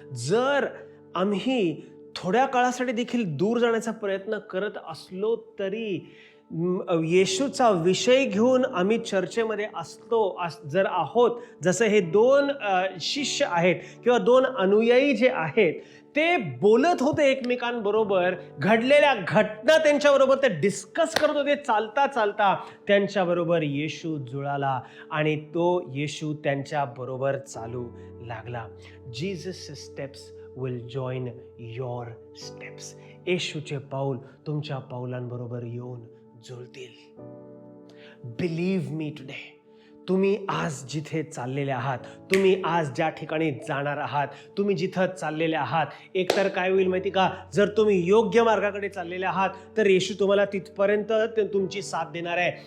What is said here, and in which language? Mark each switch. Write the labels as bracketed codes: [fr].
[mr] जर आम्ही थोड्या काळासाठी देखील दूर जाण्याचा प्रयत्न करत असलो तरी येशूचा विषय घेऊन आम्ही चर्चेमध्ये जर आहोत, जसं हे 2 शिष्य आहेत किंवा 2 अनुयायी जे आहेत ते बोलत होते एकमेकांबरोबर, घडलेल्या घटना त्यांच्याबरोबर ते डिस्कस करत होते. चालता चालता त्यांच्याबरोबर येशू जुळाला आणि तो येशू त्यांच्याबरोबर चालू लागला. [en] Jesus steps will join your steps. [mr] येशूचे पाऊल तुमच्या पाऊलांबरोबर येऊन जुळतील. [en] Believe me today. [mr] तुम्ही आज जिथे चाललेले आहात, तुम्ही आज ज्या ठिकाणी जाणार आहात, तुम्ही जिथं चाललेले आहात, एकतर काय होईल माहिती का, जर तुम्ही योग्य मार्गाकडे चाललेले आहात तर येशू तुम्हाला तिथपर्यंत तुमची साथ देणार आहे.